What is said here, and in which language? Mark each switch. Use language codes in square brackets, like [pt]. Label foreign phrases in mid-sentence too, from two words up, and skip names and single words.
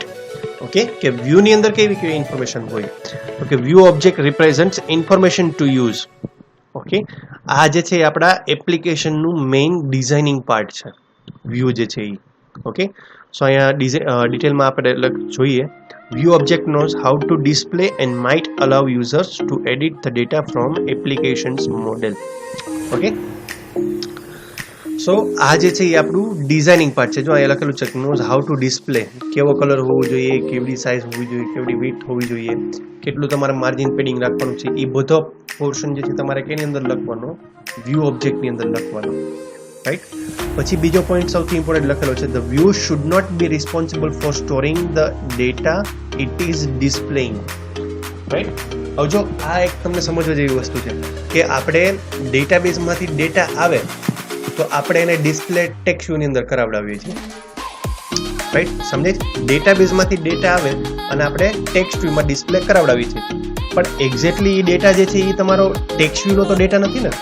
[gu] ઓકે, કે વ્યૂની અંદર કેવી ઇન્ફોર્મેશન હોય? તો કે [en] view object represents information to use. [gu] ઓકે, આ જે છે આપણા એપ્લિકેશનનું [en] main designing part [gu] છે, વ્યૂ જે છે એ. [en] okay, so [gu] અહીંયા ડિટેલમાં આપણે જોઈએ [en] view object knows how to display and might allow users to edit the data from applications model. [gu] ઓકે, સો આ જે છે એ આપણું [en] designing part [gu] છે. જો અહીંયા લખેલું છે [en] knows how to display, [gu] કેવો કલર હોવો જોઈએ, કેવડી સાઇઝ હોવી જોઈએ, કેવડી વિડ્થ હોવી જોઈએ, કેટલું તમારે [en] margin padding [gu] રાખવાનું છે, એ બધો પોર્શન જે છે તમારે કેની અંદર લખવાનો? વ્યૂ ઓબ્જેક્ટની અંદર લખવાનો, રાઈટ. પછી બીજો પોઈન્ટ સૌથી ઇમ્પોર્ટન્ટ લખેલો છે [en] the view should not be responsible for storing the data it is displaying, [gu] રાઈટ. હવે જો આ એક તમને સમજવા જેવી વસ્તુ છે કે આપણે ડેટાબેઝમાંથી ડેટા આવે તો આપણે એને [en] display text [gu] વ્યૂની અંદર કરાવડાવીએ છીએ, રાઈટ. સમજે? ડેટાબેઝમાંથી ડેટા આવે અને આપણે ટેક્સ્ટ વ્યૂમાં ડિસ્પ્લે કરાવડાવીએ છીએ, પણ એક્ઝેક્ટલી એ ડેટા જે છે એ તમારો ટેક્સ્ટ વ્યૂનો તો ડેટા નથી ને.